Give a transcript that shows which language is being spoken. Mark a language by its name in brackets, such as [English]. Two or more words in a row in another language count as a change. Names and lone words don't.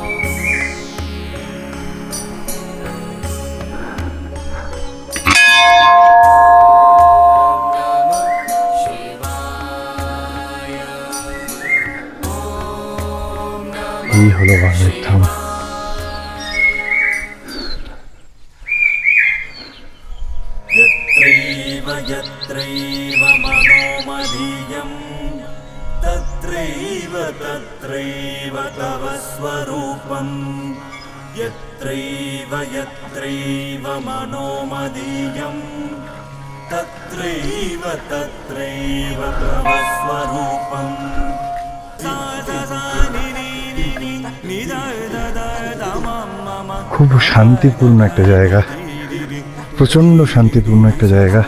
[Bangla] এই হলো বার্মেক ধাম। [Sanskrit] यत्रैव मनोमदीयं तत्रैव तव स्वरूपं यत्रैव मनोमदीयं तत्रैव तव स्वरूपं [Bangla] খুব শান্তিপূর্ণ একটা জায়গা, প্রচন্ড শান্তিপূর্ণ একটা জায়গা।